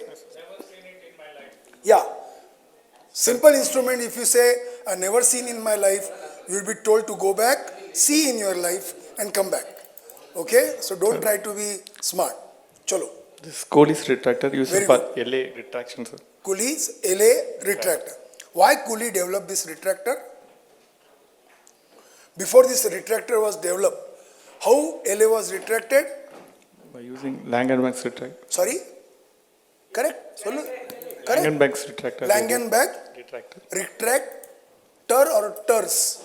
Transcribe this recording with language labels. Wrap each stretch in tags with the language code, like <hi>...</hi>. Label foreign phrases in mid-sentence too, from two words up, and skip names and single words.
<en>Never seen it in my life. Yeah. Simple instrument, if you say, I have never seen in my life, you will be told to go back, see in your life, and come back. Okay? So don't try to be smart. Chalo. This Cooley's retractor uses for LA retraction, sir. Cooley's LA retractor. Why Cooley developed this retractor? Before this retractor was developed, how LA was retracted? By using Langenbeck's retractor. Sorry? Correct? Correct? Langenbeck's retractor. Langenbeck retractor or ters?</en>